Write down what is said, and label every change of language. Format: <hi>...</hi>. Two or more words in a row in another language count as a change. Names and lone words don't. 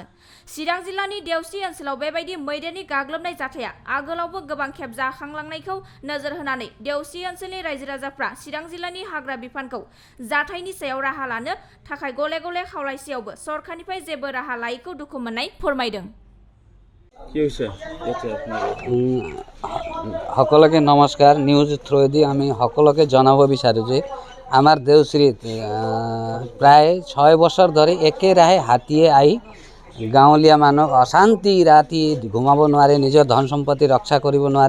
<brx>चिरां जिल्लानि देवस्रि ओनसोलाव बेबायदि मैदेरनि गाग्लोबनाय जाथाया आगोलावबो गोबां खेब जाखांलांनायखौ नोजोर होनानै देवस्रि ओनसोलनि रायजो राजाफ्रा चिरां जिल्लानि हाग्रा बिफानखौ जाथायनि सायाव राहा लानो थाखाय गले गले खावलायसेयावबो सरकारनिफ्राय जेबो राहा लायैखौ दुखु मोननाय फोरमायदों।</brx> <as>সকলকে নমস্কাৰ। নিউজ থ্ৰুদি আমি সকলকে জনাব বিচাৰোঁ যে আমাৰ দেওশ্ৰীত প্ৰায় 6 বছৰ ধৰি একেৰাহে হাতীয়ে আহি গাঁৱলীয়া মানুহক অশান্তি, ৰাতি ঘুমাব নোৱাৰে, নিজৰ ধন সম্পত্তি ৰক্ষা কৰিব নোৱাৰে।</as>